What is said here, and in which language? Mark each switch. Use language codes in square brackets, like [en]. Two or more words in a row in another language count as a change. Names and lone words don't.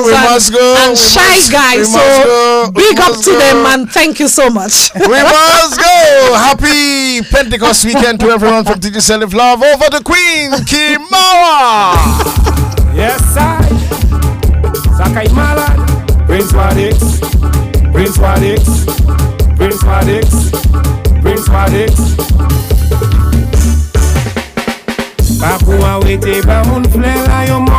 [en] we must go. and We Shy must- Guy. we So must go. We big up must to go. them, and thank you so much. We must go. Happy Pentecost weekend to everyone from Digicel of Love. Over the Queen, Kimawa. Yes, I. Sakai Malad, Prince Wadix, Prince Wadix, Prince Wadix, Prince Wadix. [ht] Papua wete ba moun fle la yo